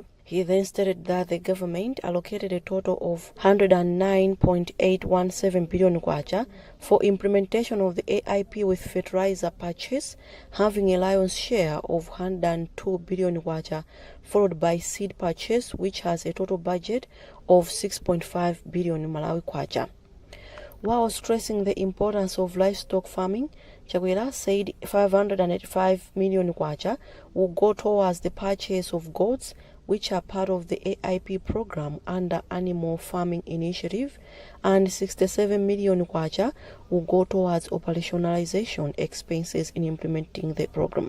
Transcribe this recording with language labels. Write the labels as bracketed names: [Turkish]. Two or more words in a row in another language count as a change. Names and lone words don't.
[English] He then stated that the government allocated a total of 109.817 billion kwacha for implementation of the AIP, with fertilizer purchase having a lion's share of 102 billion kwacha, followed by seed purchase, which has a total budget of 6.5 billion Malawi kwacha. While stressing the importance of livestock farming, Chawera said 585 million kwacha will go towards the purchase of goats, which are part of the AIP program under Animal Farming Initiative, and 67 million kwacha will go towards operationalization expenses in implementing the program.